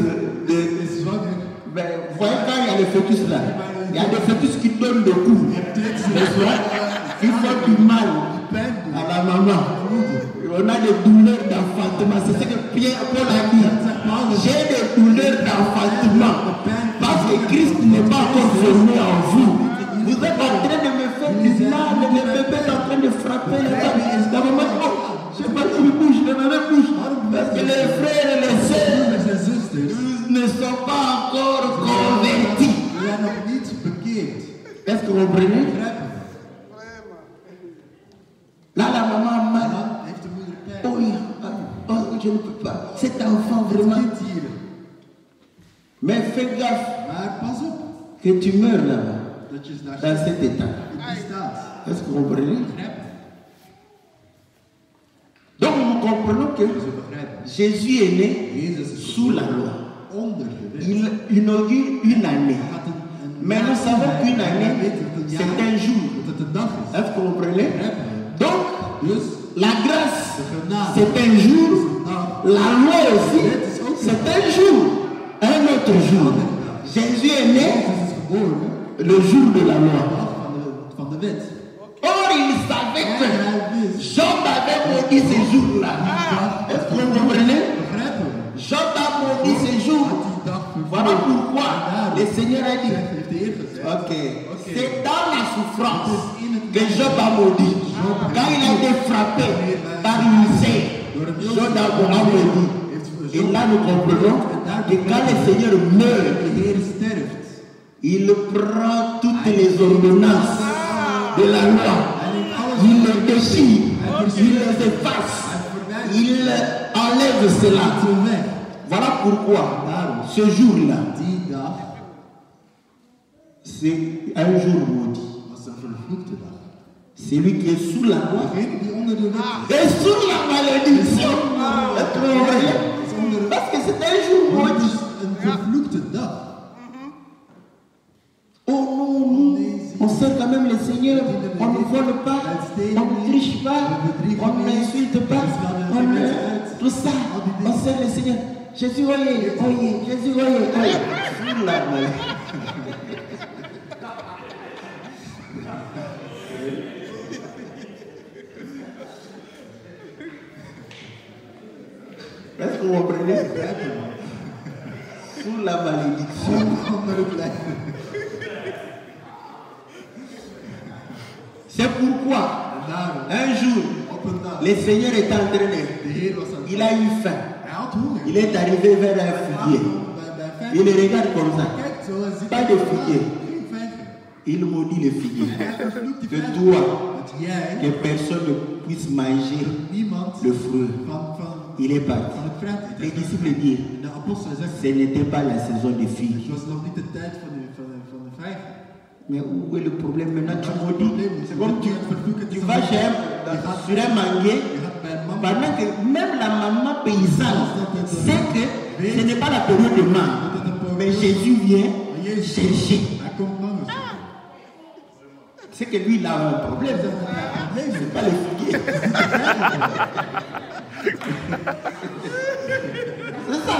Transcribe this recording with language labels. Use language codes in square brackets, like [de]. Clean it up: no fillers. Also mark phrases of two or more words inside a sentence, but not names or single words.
[nl] Is zwanger. [fr] Ben, vous voyez quand il y a le fœtus là, il y a des fœtus qui donnent le coup. Ils font du mal à la maman. On a des douleurs d'enfantement. C'est ce que Paul a dit. J'ai des douleurs d'enfantement. Parce que Christ n'est pas encore formé en vous. Vous êtes en train de me faire du mal. Le bébé est en train de frapper les dents. La maman, oh, je sais pas qui me bouge, le bébé bouge. Parce que les frères et les sœurs ne sont pas encore convertis. [nl] We zijn nog niet bekeerd. [fr] Est-ce que vous comprenez? Là, la maman a mal. [nl] Dan heeft de moeder pijn. [fr] Oh, je ne peux pas. Cet enfant vraiment. [nl] Kind hier. [fr] Mais fais gaffe [nl] Maar pas op [fr] que tu meurs là-bas, [nl] dat je daar [fr] dans cet état. [nl] in die staat. [fr] Est-ce que vous comprenez? [nl] Begrijpen. [fr] Donc nous comprenons que [nl] Ze begrijpen. [fr] Jésus est né [nl] Jezus is [fr] sous la loi. [nl] onder de wet. [fr] Il inaugure une année. [nl] Hij gaat een [fr] Mais nous savons qu'une année, c'est un jour. [nl] Dat het een dag is. [fr] Est-ce que vous comprenez? [nl] Begrijpen. [fr] Donc, [nl] Dus [fr] la grâce, [nl] de genade. [fr] c'est un jour. [nl] Nou, [fr] La loi aussi, c'est un jour. Un autre jour. Jésus est né [nl] Jezus is geboren. [fr] le jour de la loi. [nl] Dag van de wet. [fr] Or, il savait [nl] En [fr] que [nl] hij wist. [fr] Job avait maudit ces jours-là. Est-ce que vous comprenez? [nl] Begrijpen. [fr] Job a maudit ces jours. [nl] Die dag [fr] Voilà pourquoi le Seigneur a dit, [nl] heeft de Heer gezegd. [fr] ok, c'est dans la souffrance que Job a maudit. Quand il a été frappé par une sait, Job a maudit. Et là nous comprenons que quand le Seigneur meurt, [nl] De Heer sterft. [fr] il prend toutes les ordonnances de la loi, il les déchire, il les efface, il enlève cela. Voilà pourquoi ce jour-là, [nl] Die dag [fr] c'est un jour maudit. [nl] was een vervloekte dag. [fr] Celui qui est sous la loi [nl] Degene die onder de wet [fr] est sous la malédiction. Est-ce que vous voyez? [nl] is onder de wet. [fr] Parce que c'est un jour [nl] Want het [fr] maudit. [nl] is een vervloekte dag. [fr] Oh non, nous, on sert quand même le Seigneur, on ne vole pas, on ne triche pas, on n'insulte pas, tout ça, on sert le Seigneur. Jésus, voyez, Jésus, voyez. Sous la malédiction. Est-ce que vous comprenez? Sous la malédiction. [nl] Onder het lijf. [fr] C'est pourquoi, [nl] Daarom, [fr] un jour, [nl] op een dag, [fr] le Seigneur est en train de... [nl] de Heer was aan het [fr] Il a eu faim. [nl] Hij had honger. [fr] Il est arrivé vers un figuier. [nl] Bij [fr] Il le regarde comme ça. [nl] Kijk zo en ziet [fr] Pas de figuier. [nl] geen vijgen. [fr] Il maudit le figuier. [nl] Hij vervloekt die [fr] Que [nl] vijgen. [fr] toi, [nl] Dat jij, [fr] que personne ne puisse manger [nl] niemand [fr] le fruit. [nl] van [fr] Il est parti. [nl] het fruit [fr] Les [nl] eet. [fr] disciples dirent, [nl] En de apostel zegt, [fr] ce n'était pas la saison des [nl] het [fr] figues. [nl] was nog niet de tijd van de vijgen. [fr] Mais où est le problème maintenant? Tu maudis. C'est comme tu vas chez sur un manguier. [nl] Je gaat bij een man [fr] Pendant que même la maman paysanne sait que ce n'est pas la période de mangue. Mais Jésus vient chercher. [nl] hij komt langs. [fr] C'est que lui, il a un problème. C'est pas le figuier. C'est ça.